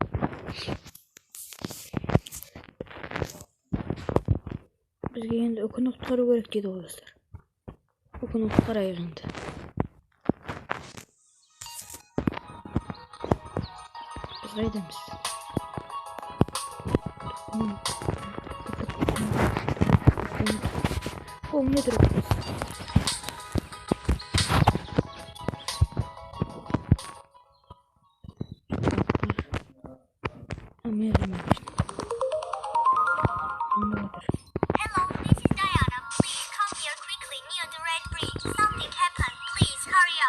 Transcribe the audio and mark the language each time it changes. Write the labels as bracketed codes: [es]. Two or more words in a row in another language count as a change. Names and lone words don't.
[kk] Бізге енді үкіні құтқару керек дейді ғой достар. Үкіні құтқарайық енді. Біз қайдамыз? [ru] О, мне друг. [en] Hello, this is Diana. Please come here quickly near the red bridge. Something happened. Please hurry up.